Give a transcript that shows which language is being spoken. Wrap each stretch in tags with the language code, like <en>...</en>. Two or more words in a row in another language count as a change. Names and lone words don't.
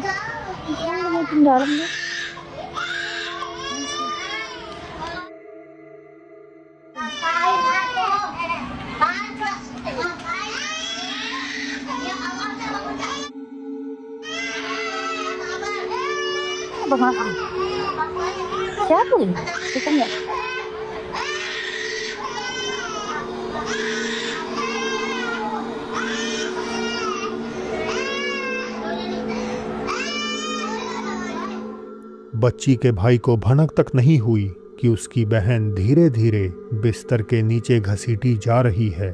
<id>Mau ke dalam ya. Bang, siapa ini? Kita nggak.</id> <hi>बच्ची के भाई को भनक तक नहीं हुई कि उसकी बहन धीरे धीरे बिस्तर के नीचे घसीटी जा रही है।</hi>